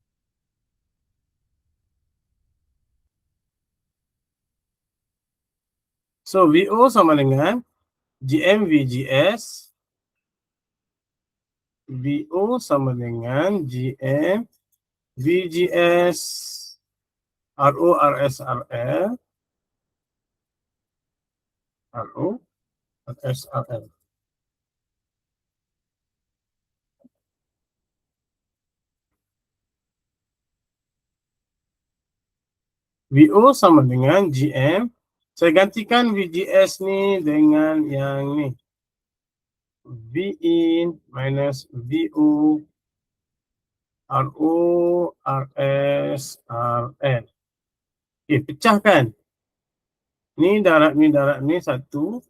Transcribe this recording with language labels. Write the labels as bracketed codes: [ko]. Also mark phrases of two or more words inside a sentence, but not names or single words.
[ms] So, VO sama dengan GM VGS. VO sama dengan GM VGS RO, RS, RL. RO, RS, RL. VO sama dengan GM. Saya gantikan VGS ni dengan yang ni. V in minus VO RO RS RL. Okey, pecahkan. Ni darab ni satu.